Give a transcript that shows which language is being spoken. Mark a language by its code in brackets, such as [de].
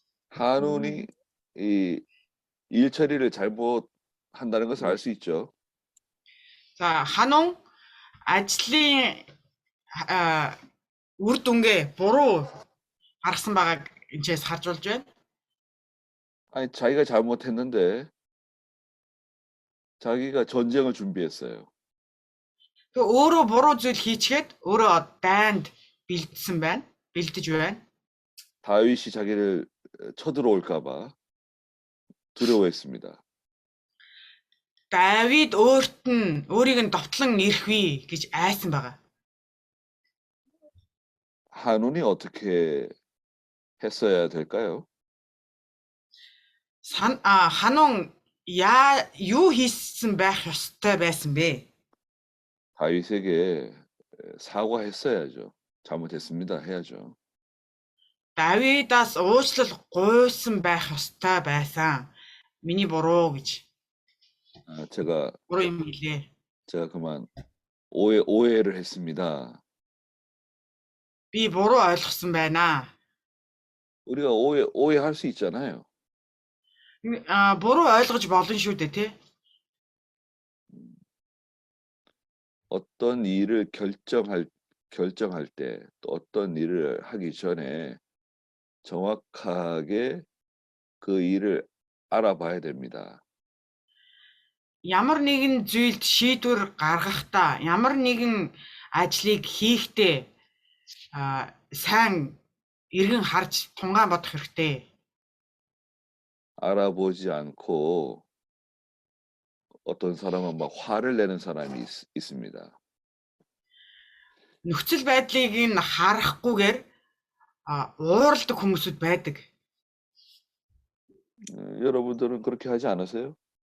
[ko] 한운이 이 일 처리를 잘못한다는 것을 알 수 있죠. [mn] За Ханун ажлын үр дүнгээ буруу гаргасан байгааг энэчээс харж болж байна. [ko] 아니 자기가 잘못했는데 자기가 전쟁을 준비했어요. [mn] 그 өөрөө буруу зүйл хийчихэд өөрөө дайнд бэлдсэн байна. Бэлдэж байна. [ko] 다윗이 자기를 쳐들어올까 봐 두려워했습니다. [mn] Давид өөрийг нь довтлон ирэх вэ гэж айсан байгаа. [ko] 한운이 어떻게 했어야 될까요? [mn] Ханун юу хийсэн байх ёстой байсан бэ? [ko] 다윗에게 사과했어야죠. 잘못했습니다. 해야죠. [mn] Давидаас уучлал гуйсан байх ёстой байсан. Миний буруу гэж. [ko] 제가 [mn] буруу юм гэлээ. [ko] 제가 그만 오해를 했습니다. [mn] Би буруу ойлгосон байна. [ko] 우리가 오해할 수 있잖아요. [mn] буруу ойлгож болно шүү дээ, тий? [ko] 어떤 일을 결정할 때 또 어떤 일을 하기 전에 정확하게 그 일을 알아봐야 됩니다. [mn] Ямар нэгэн зүйлд шийдвэр гаргахдаа, ямар нэгэн ажлыг хийхдээ сайн эргэн харж тунгаан бодох хэрэгтэй. [ko] 알아보지 않고 어떤 사람은 막 화를 내는 사람이 있습니다. [mn] Нөхцөл байдлыг нь харахгүйгээр уурладаг хүмүүсүүд байдаг. [ko] 여러분들은 그렇게 하지 않으세요?